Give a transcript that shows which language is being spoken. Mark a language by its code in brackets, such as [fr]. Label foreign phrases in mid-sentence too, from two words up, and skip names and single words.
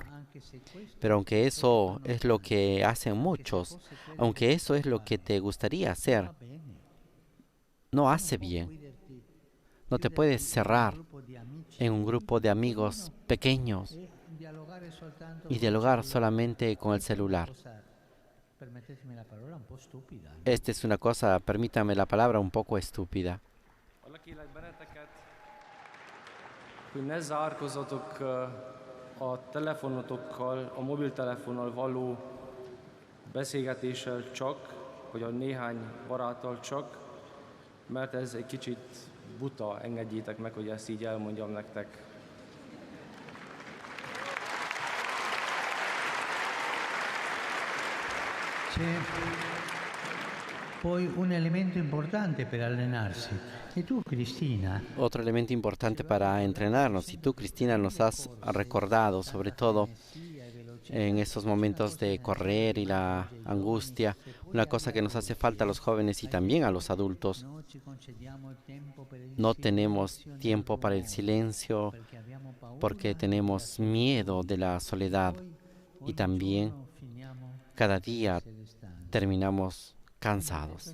[es] Pero aunque eso es lo que hacen muchos, aunque eso es lo que te gustaría hacer, no hace bien. No te puedes cerrar en un grupo de amigos pequeños y dialogar solamente con el celular. Esta es una cosa, permítame la palabra, un poco estúpida. [hu] Kérlek benneteket, hogy ne zárkozzatok a telefonotokkal, a mobiltelefonnal való beszélgetéssel csak, vagy a néhány baráttal csak, mert ez egy kicsit buta, engedjétek meg, hogy ezt így elmondjam nektek. [it] c'è poi un elemento importante per allenarsi. E tu, Cristina, [es] Otro elemento importante para entrenarnos, y tú, Cristina, nos has recordado, sobre todo en estos momentos de correr y la angustia, una cosa que nos hace falta a los jóvenes y también a los adultos. No tenemos tiempo para el silencio porque tenemos miedo de la soledad y también cada día terminamos cansados.